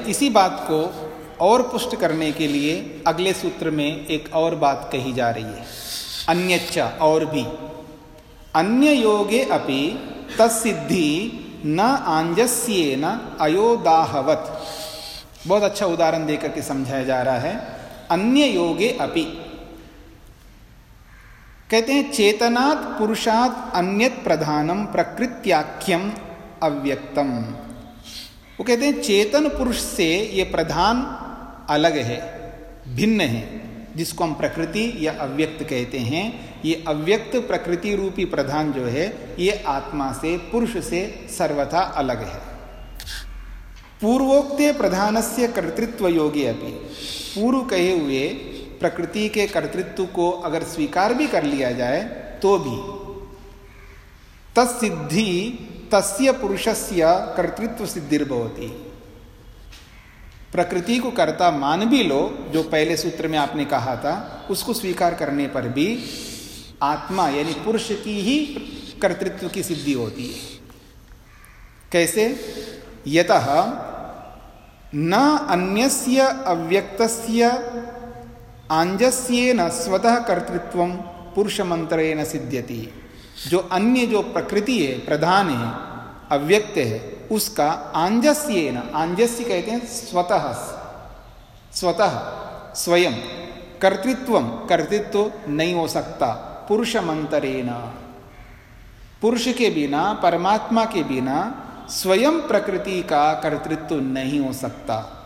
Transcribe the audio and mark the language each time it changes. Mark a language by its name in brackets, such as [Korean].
[Hindi] इसी बात को और पुष्ट करने के लिए अगले सूत्र में एक और बात कही जा रही है, [Sanskrit] अन्यच्च [Hindi] और भी, [Sanskrit] अन्य योगे अपि तत्सिद्धि न आंजस्येन अयोदाहवत्। [Hindi] बहुत अच्छा उदाहरण देकर के समझाया जा रहा है। [Sanskrit] अन्य योगे अपि [Hindi] कहते हैं, [Sanskrit] चेतनात् पुरुषात् अन्यत् प्रधानम् प्रकृत्याख्यम् अव्यक्तम्। [Hindi] वो कहते हैं चेतन पुरुष से ये प्रधान अलग है, भिन्न है, जिसको हम प्रकृति या अव्यक्त कहते हैं। ये अव्यक्त प्रकृति रूपी प्रधान जो है ये आत्मा से, पुरुष से सर्वथा अलग है। [Sanskrit] पूर्वोक्ते प्रधानस्य कर्तृत्व योगी अपि, [Hindi] पूर्व कहे हुए प्रकृति के कर्तृत्व को अगर स्वीकार भी कर लिया जाए तो भी [Sanskrit] तत्सिद्धि तस्य पुरुषस्य कर्तृत्व सिद्धिर्भवति। [Hindi] प्रकृति को कर्ता मान भी लो, जो पहले सूत्र में आपने कहा था, उसको स्वीकार करने पर भी आत्मा यानी पुरुष की ही कर्तृत्व की सिद्धि होती है। कैसे? [Sanskrit] यतः न अन्यस्य अव्यक्तस्य आंजस्येन स्वतः कर्तृत्वं पुरुषमंत्रेण सिद्ध्यति। [Hindi] जो अन्य जो प्रकृति है, प्रधान है, अव्यक्त है, उसका आंजस्येन, आंजस्य कहते हैं स्वतः, स्वतः स्वयं कर्तृत्वम, कर्तृत्व नहीं हो सकता पुरुषमंतरेण, पुरुष के बिना, परमात्मा के बिना स्वयं प्रकृति का कर्तृत्व नहीं हो सकता।